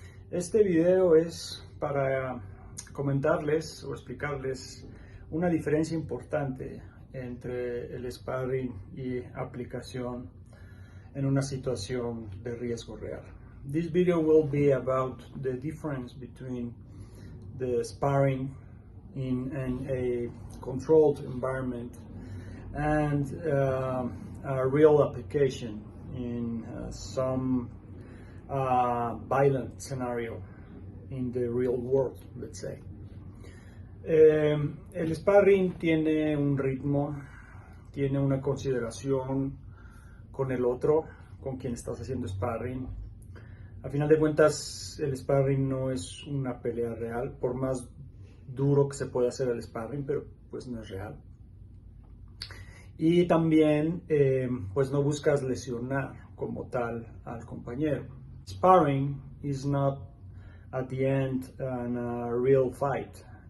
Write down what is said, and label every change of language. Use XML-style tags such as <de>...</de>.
<es>Este video es para comentarles o explicarles una diferencia importante entre el sparring y aplicación en una situación de riesgo real.</es> <en>This video will be about the difference between the sparring in a controlled environment and a real application in some violent scenario in the real world, let's say.</en> <es>El sparring tiene un ritmo, tiene una consideración con el otro, con quien estás haciendo sparring. A final de cuentas, el sparring no es una pelea real, por más duro que se pueda hacer el sparring, pero pues no es real. Y también pues no buscas lesionar como tal al compañero.</es> <en>Sparring is not at the end a real fight.</en>